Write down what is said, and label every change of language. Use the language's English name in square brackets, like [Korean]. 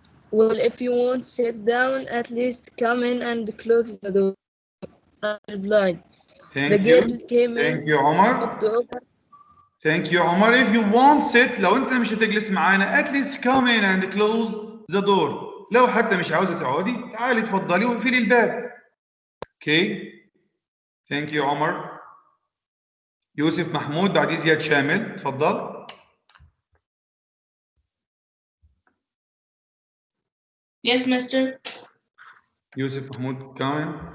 [English] Well, if you won't sit down, at least come in and close the door, I replied. The girl came in. Thank you عمر. Thank you عمر. If you won't sit, [Arabic] لو أنت مش هتجلس معانا, [English] at least come in and close the door. [Arabic] لو حتى مش عاوزة تقعدي, تعالي تفضلي وقفلي الباب. [English] Okay. Thank you عمر. [Arabic] يوسف محمود بعديه زياد شامل. تفضل. [English] Yes, mister. يوسف محمود come in.